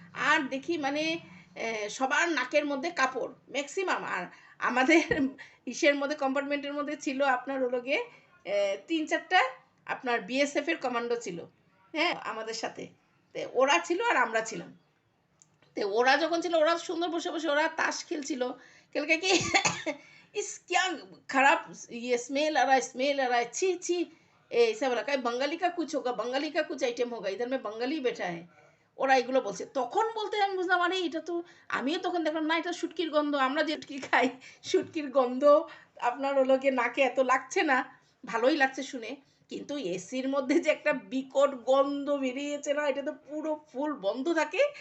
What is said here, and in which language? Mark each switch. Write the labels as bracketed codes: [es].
[bn] আর দেখি মানে সবার নাকের মধ্যে কাপড় ম্যাক্সিমাম। আর আমাদের ইসের মধ্যে, কম্পার্টমেন্টের মধ্যে ছিল আপনার হলো গিয়ে 3-4টা আপনার বিএসএফ এর কমান্ডো ছিল, হ্যাঁ, আমাদের সাথে। তো ওরা ছিল আর আমরা ছিলাম। তো ওরা যখন ছিল, ওরা সুন্দর বসে বসে ওরা তাস খেলছিল। [hi] খেলকে কি इस क्या खराब ये स्मेल आ रहा है, छी ऐसा बोला, कहीं बंगाली का कुछ होगा, बंगाली का कुछ आइटम होगा, इधर में बंगाली बैठा है। [bn] ওরা এগুলো বলছে। তখন বলতে আমি বুঝলাম, আরে এটা তো, আমিও তখন দেখলাম না, এটা শুটকির গন্ধ, আমরা যে শুটকি খাই, শুটকির গন্ধ আপনার হলো গিয়ে নাকে এত লাগছে না, ভালোই লাগছে শুনে। কিন্তু এসির মধ্যে যে একটা বিকট গন্ধ বেরিয়েছে না, এটা তো পুরো ফুল বন্ধ থাকে।